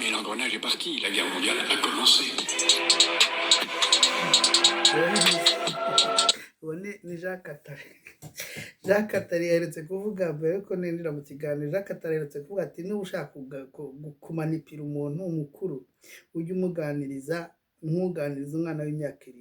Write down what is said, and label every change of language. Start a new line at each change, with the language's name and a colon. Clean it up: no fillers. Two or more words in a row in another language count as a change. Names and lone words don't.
French: l'engrenage est parti, la guerre mondiale a commencé.
Kinyarwanda: uwo ni Jacques Attali. Jacques Attali yaherutse kuvuga mbere ko ninjira mu kiganiro, Jacques Attali yaherutse kuvuga ati niba ushaka kumanipira umuntu mukuru ujye umuganiriza nk'uganiriza umwana w'imyaka 7.